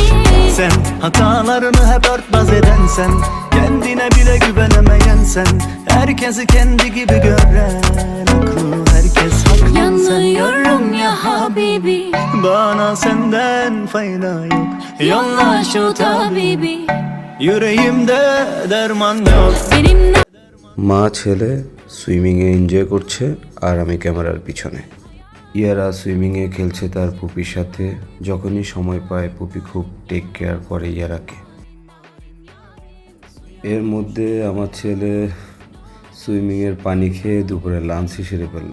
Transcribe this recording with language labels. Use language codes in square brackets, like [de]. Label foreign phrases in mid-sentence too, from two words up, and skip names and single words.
[tr] Sen hatalarını hep örtbas eden sen, kendine bile güvenemeyen sen, herkesi kendi gibi gören aklı herkes haklı sen. Yanıyorum [ar] يا حبيبي, [tr] Bana senden fayda yok, yolla şu tabibi. yüreğimde derman yok. Benimle [bn] মা ছেলে সুইমিংয়ে এনজয় করছে আর আমি ক্যামেরার পিছনে। ইয়ারা সুইমিংয়ে খেলছে তার পুপির সাথে। যখনই সময় পায় পুপি খুব [en] take care [bn] করে ইয়ারাকে। এর মধ্যে আমার ছেলে সুইমিংয়ের পানি খেয়ে দুপুরে লাঞ্চই সেরে ফেলল।